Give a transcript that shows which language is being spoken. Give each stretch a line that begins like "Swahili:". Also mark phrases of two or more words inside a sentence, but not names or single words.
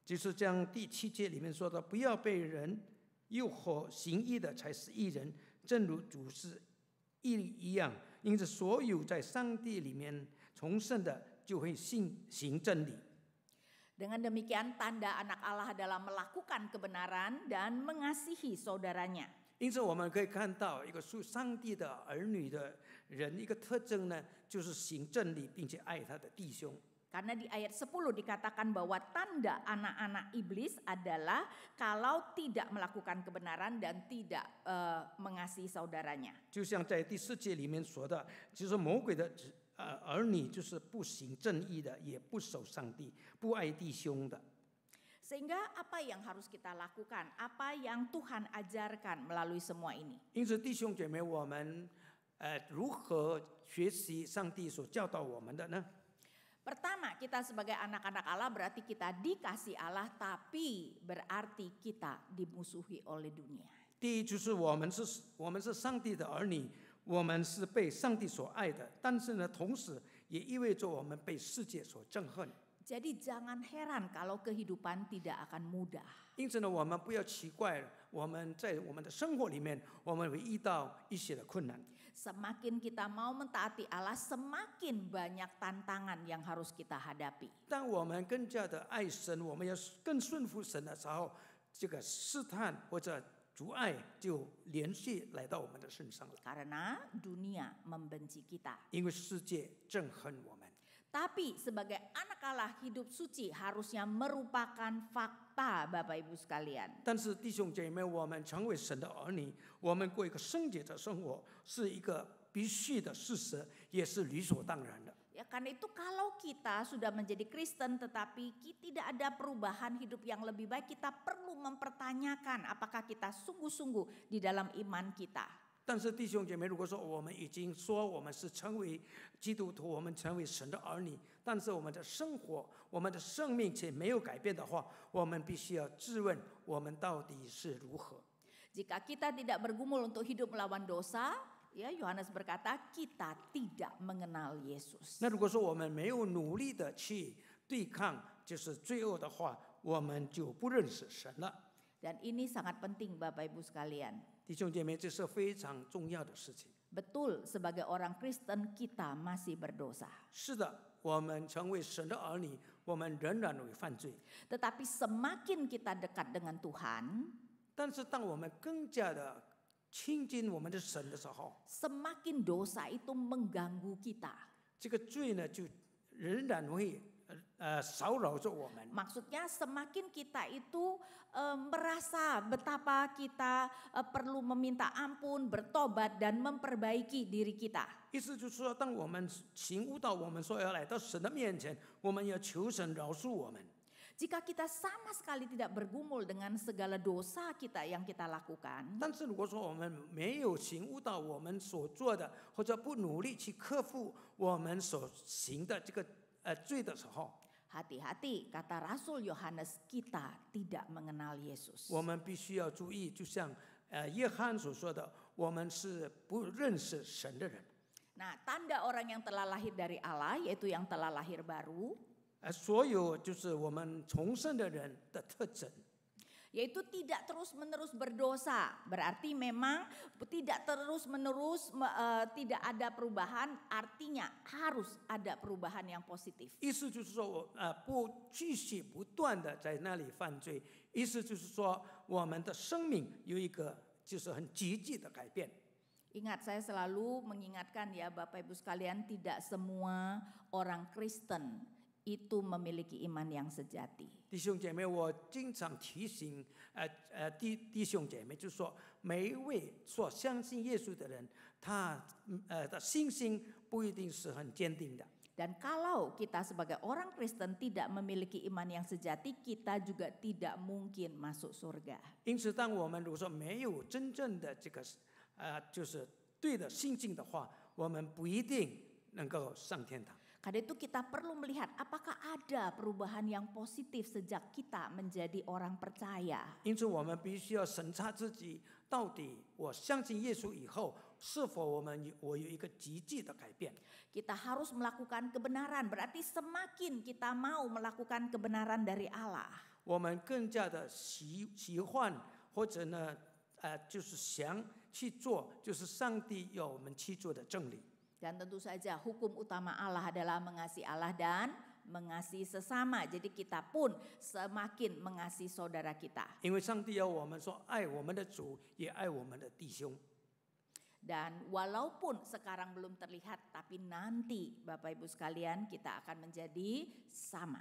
Chinese: 就是将第7节里面说的，不要被人诱惑，行义的才是义人，正如主是义一样。因此，所有在上帝里面重生的，就会行真理。
Indonesian: Dengan demikian tanda anak Allah adalah melakukan kebenaran dan mengasihi saudaranya.
Chinese: 因此，我们可以看到一个属上帝的儿女的人，一个特征呢，就是行正理，并且爱他的弟兄。
Indonesian: Karena di ayat 10 dikatakan bahwa tanda anak-anak iblis adalah kalau tidak melakukan kebenaran dan tidak mengasihi saudaranya.
Chinese: 就像在第4节里面说的，就是魔鬼的儿女，就是不行正义的，也不守上帝，不爱弟兄的。
Indonesian: Sehingga apa yang harus kita lakukan? Apa yang Tuhan ajarkan melalui semua ini?
Chinese: 因此，弟兄姐妹，我们如何学习上帝所教导我们的呢？
Indonesian: Pertama, kita sebagai anak-anak Allah berarti kita dikasih Allah, tapi berarti kita dimusuhi oleh dunia.
Chinese: 第一就是我们是上帝的儿女，我们是被上帝所爱的，但是呢，同时也意味着我们被世界所憎恨。
Indonesian: Jadi jangan heran kalau kehidupan tidak akan mudah.
Chinese: 因此呢，我们不要奇怪，我们在我们的生活里面，我们会遇到一些的困难。
Indonesian: Semakin kita mau mentaati Allah, semakin banyak tantangan yang harus kita hadapi.
Chinese: 当我们更加的爱神，我们要更顺服神的时候，这个试探或者阻碍就连续来到我们的身上了。
Indonesian: Karena dunia membenci kita.
Chinese: 因为世界憎恨我们。
Indonesian: Tapi sebagai anak Allah hidup suci harusnya merupakan fakta, Bapak Ibu sekalian.
Chinese: 但是弟兄姐妹，我们成为神的儿女，我们过一个圣洁的生活，是一个必须的事实，也是理所当然的。
Indonesian: Ya, karena itu kalau kita sudah menjadi Kristen tetapi tidak ada perubahan hidup yang lebih baik, kita perlu mempertanyakan apakah kita sungguh-sungguh di dalam iman kita.
Chinese: 但是弟兄姐妹，如果说我们已经说我们是成为基督徒，我们成为神的儿女，但是我们的生活、我们的生命却没有改变的话，我们必须要质问我们到底是如何。
Indonesian: Jika kita tidak bergumul untuk hidup melawan dosa, ya Yohanes berkata kita tidak mengenal Yesus.
Chinese: 那如果说我们没有努力的去对抗就是罪恶的话，我们就不认识神了。
Indonesian: Dan ini sangat penting Bapak Ibu sekalian.
Chinese: 弟兄姐妹，这是非常重要的事情。
Indonesian: Betul, sebagai orang Kristen kita masih berdosa.
Chinese: 是的，我们成为神的儿女，我们仍然会犯罪。
Indonesian: Tetapi semakin kita dekat dengan Tuhan,
Chinese: 但是当我们更加的亲近我们的神的时候，
Indonesian: semakin dosa itu mengganggu kita.
Chinese: 这个罪呢就仍然会骚扰着我们。
Indonesian: Maksudnya semakin kita itu merasa betapa kita perlu meminta ampun, bertobat dan memperbaiki diri kita.
Chinese: 意思就是说，当我们醒悟到我们说要来到神的面前，我们要求神饶恕我们。
Indonesian: Jika kita sama sekali tidak bergumul dengan segala dosa kita yang kita lakukan,
Chinese: 但是如果说我们没有醒悟到我们所做的，或者不努力去克服我们所行的这个罪的时候，
Indonesian: hati-hati, kata Rasul Yohanes, kita tidak mengenal Yesus.
Chinese: 我们必须要注意，就像约翰所说的，我们是不认识神的人。
Indonesian: Nah, tanda orang yang telah lahir dari Allah, yaitu yang telah lahir baru,
Chinese: 所有就是我们重生的人的特征。
Indonesian: yaitu tidak terus-menerus berdosa. Berarti memang tidak terus-menerus tidak ada perubahan, artinya harus ada perubahan yang positif.
Chinese: 意思就是说，不继续不断的在那里犯罪。意思就是说，我们的生命有一个就是很积极的改变。
Indonesian: Ingat, saya selalu mengingatkan ya Bapak Ibu sekalian, tidak semua orang Kristen itu memiliki iman yang sejati.
Chinese: 弟兄姐妹，我经常提醒弟兄姐妹，就是说，每一位所相信耶稣的人，他的信心不一定是很坚定的。
Indonesian: Dan kalau kita sebagai orang Kristen tidak memiliki iman yang sejati, kita juga tidak mungkin masuk surga.
Chinese: 因此，当我们如果说没有真正的这个就是对的信心的话，我们不一定能够上天堂。
Indonesian: Karena itu kita perlu melihat apakah ada perubahan yang positif sejak kita menjadi orang percaya.
Chinese: 因此，我们必须要审查自己，到底我相信耶稣以后，是否我有一个积极的改变。
Indonesian: Kita harus melakukan kebenaran, berarti semakin kita mau melakukan kebenaran dari Allah,
Chinese: 我们更加的喜欢，或者呢，就是想去做，就是上帝要我们去做的真理。
Indonesian: dan tentu saja hukum utama Allah adalah mengasihi Allah dan mengasihi sesama. Jadi kita pun semakin mengasihi saudara kita.
Chinese: 因为上帝要我们说，爱我们的主，也爱我们的弟兄。
Indonesian: Dan walaupun sekarang belum terlihat, tapi nanti Bapak Ibu sekalian kita akan menjadi sama